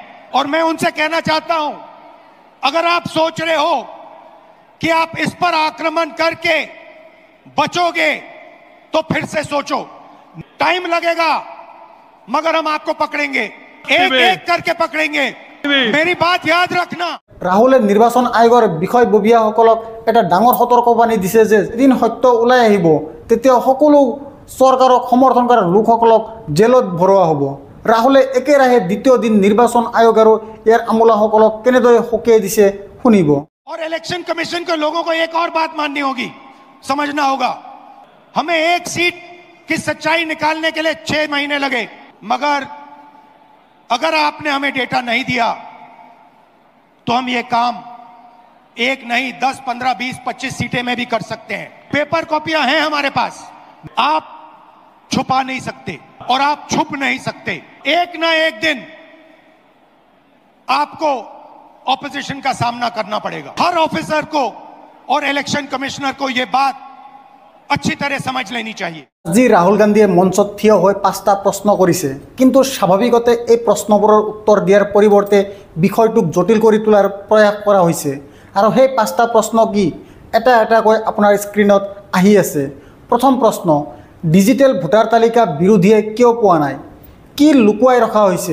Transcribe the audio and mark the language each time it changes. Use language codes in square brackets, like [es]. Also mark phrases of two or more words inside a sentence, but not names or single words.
[hi] और मैं उनसे कहना चाहता हूं, अगर आप सोच रहे हो कि आप इस पर आक्रमण करके बचोगे तो फिर से सोचो। टाइम लगेगा मगर हम आपको पकड़ेंगे, एक एक करके पकड़ेंगे। मेरी बात याद रखना। [as] ৰাহুলে নিৰ্বাচন আয়োগৰ বিষয়ববীয়াসকলক এটা ডাঙৰ সতৰ্কবাণী দিছে যে এদিন সত্য ওলাই আহিব, তেতিয়া সকলো চৰকাৰক সমৰ্থন কৰা লোকসকলক জেলত ভৰোৱা হ'ব। ৰাহুলে একেৰাহে দ্বিতীয় দিন নিৰ্বাচন আয়োগ আৰু ইয়াৰ আমোলাসকলক কেনেদৰে সকীয়াই দিছে শুনিব। [hi] और [en] election commission [hi] के लोगों को एक और बात माननी होगी, समझना होगा। हमें एक सीट की सच्चाई निकालने के लिए 6 महीने लगे, मगर अगर आपने हमें डेटा नहीं दिया तो हम ये काम 1 नहीं 10, 15, 20, 25 सीटें में भी कर सकते हैं। [en] paper copies [hi] हैं हमारे पास, आप छुपा नहीं सकते और आप छुप नहीं सकते। एक ना एक दिन आपको ऑपोजिशन का सामना करना पड़ेगा। हर ऑफिसर को और [en] election commissioner [hi] को यह बात अच्छी तरह समझ लेनी चाहिए। [as] আজি ৰাহুল গান্ধীয়ে মঞ্চত থিয় হৈ 5টা প্ৰশ্ন কৰিছে, কিন্তু স্বাভাৱিকতে এই প্ৰশ্নবোৰৰ উত্তৰ দিয়াৰ পৰিৱৰ্তে বিষয়টোক জটিল কৰি তোলাৰ প্ৰয়াস কৰা হৈছে। আৰু সেই 5টা প্ৰশ্ন কি এটা এটাকৈ আপোনাৰ স্ক্ৰীণত আহি আছে। প্ৰথম প্ৰশ্ন, [en] digital voter [as] তালিকা বিৰোধীয়ে কিয় পোৱা নাই, কি লুকুৱাই ৰখা হৈছে?